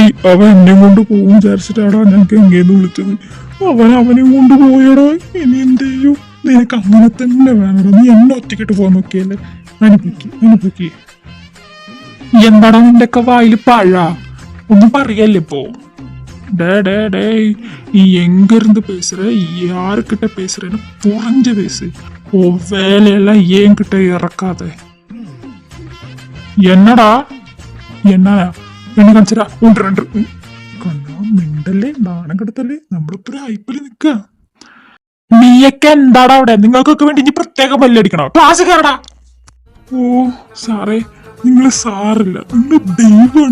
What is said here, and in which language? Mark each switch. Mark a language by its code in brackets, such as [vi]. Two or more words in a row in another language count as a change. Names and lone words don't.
[ml] അവൻ എന്നെ കൊണ്ട് പോകും വിചാരിച്ചിട്ടാടാ ഞാൻ ഗംഗേന്ന് വിളിച്ചത്. അവനെ കൊണ്ട് പോയടാ. ഇനി എന്ത് ചെയ്യും? നിനക്ക് അങ്ങനെ തന്നെ വേണടാ. നീ എന്നെ ഒറ്റക്കിട്ട് പോകാൻ നോക്കിയല്ലേ? അനുഭവിക്ക്. എന്താടാ നിന്റെ ഒക്കെ വായിൽ പഴ? ഒന്നും പറയല്ലേ ഇപ്പോ? [ta] டே நீ எங்க இருந்து பேசுற? யாருக்கிட்ட பேசுறேன்னு புரிஞ்சு பேசு. உன் வேலையெல்லாம் என்கிட்ட இறக்காத. என்னடா என்ன കാണിച്ചടാ? [ml] ഉണ്ട് കണ്ണാ മിണ്ടല്ലേ, നാണം കെടുത്തല്ലേ. നമ്മളിപ്പോ ഒരു ഹൈപ്പില് നിക്ക. നീയൊക്കെ എന്താടാ അവിടെ? നിങ്ങൾക്കൊക്കെ വേണ്ടി ഇനി പ്രത്യേകം പല്ലടിക്കണോ? ക്ലാസ് കയറടാ. ഓ സാറേ, നിങ്ങള് സാറില്ല, നിങ്ങൾ ദൈവമാണ്.